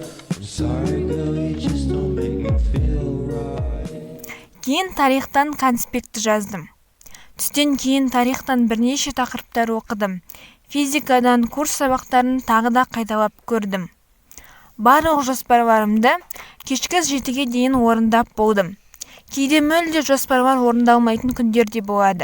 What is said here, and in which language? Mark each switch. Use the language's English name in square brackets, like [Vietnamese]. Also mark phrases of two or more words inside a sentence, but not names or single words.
[English] I'm sorry girl, you just don't make me feel right. [Kazakh] Кейін тарихтан конспекті жаздым. Түстен кейін тарихтан бірнеше тақырыптар оқыдым. Физикадан курс сабақтарын тағы да қайталап көрдім. Барлық жоспарларымды кешкі 7-ге дейін орындап болдым. Кейде мүлде жоспарлар орындалмайтын күндер де болады.